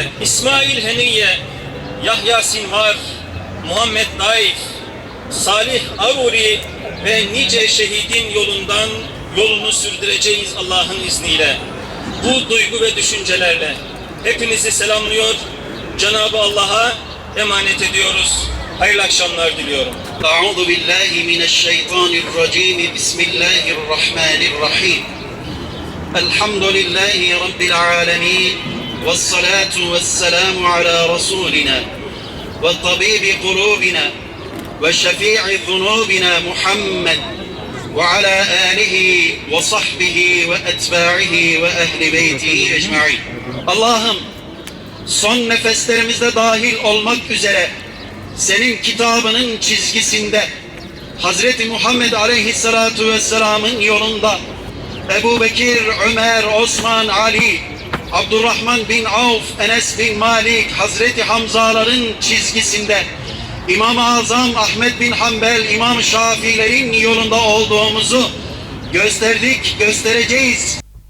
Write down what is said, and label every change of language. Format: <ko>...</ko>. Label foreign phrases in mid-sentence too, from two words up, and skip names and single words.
<tr>İsmail Haniye, Yahya Sinvar, Muhammed Naif, Salih Aruri ve nice şehidin yolunu sürdüreceğiz Allah'ın izniyle. Bu duygu ve düşüncelerle hepinizi selamlıyor, Cenab-ı Allah'a emanet ediyoruz. Hayırlı akşamlar diliyorum.</tr> <ar>أعوذ بالله من الشيطان الرجيم. بسم الله الرحمن الرحيم الحمد لله رب العالمين. والصلاة والسلام على رسولنا وطبيب قلوبنا وشفيع ذنوبنا محمد وعلى آله وصحبه وأتباعه وأهل بيته أجمعين.</ar> <tr>Allah'ım, son nefeslerimizde dahil olmak üzere senin kitabının çizgisinde Hazreti Muhammed Aleyhisselatu Vesselam'ın yolunda Ebu Bekir, Ömer, Osman, Ali, Abdurrahman bin Avf, Enes bin Malik, Hazreti Hamzaların çizgisinde İmam-ı Azam Ahmet bin Hanbel, İmam Şafiilerin yolunda olduğumuzu gösterdik, göstereceğiz.</tr>